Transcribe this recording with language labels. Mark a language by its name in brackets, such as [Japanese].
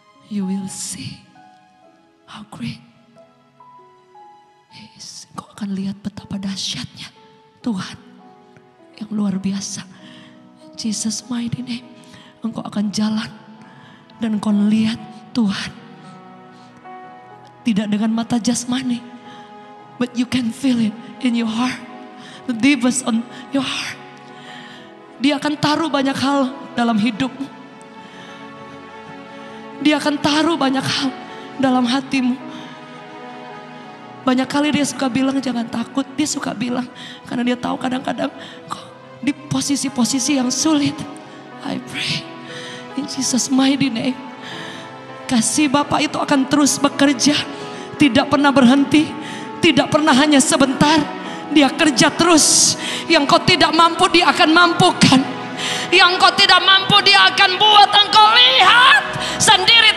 [English] You will see how great He is. [Indonesian] Kau akan lihat betapa dahsyatnya Tuhan yang luar biasa. [English] Jesus mighty name. [Indonesian] Engkau akan jalan dan engkau lihat Tuhan. Tidak dengan mata jasmani, [English] but you can feel it in your heart. The deepest on your heart. [Indonesian] Dia akan taruh banyak hal dalam hidupmu. Dia akan taruh banyak hal dalam hatimu. Banyak kali Dia suka bilang jangan takut. Dia suka bilang karena Dia tahu kadang-kadang kok di posisi-posisi yang sulit. [English] I pray in Jesus mighty name. [Indonesian] Kasih Bapa itu akan terus bekerja. Tidak pernah berhenti. Tidak pernah hanya sebentar. Dia kerja terus. Yang kau tidak mampu Dia akan mampukan. Yang kau tidak mampu Dia akan buat engkau lihat sendiri.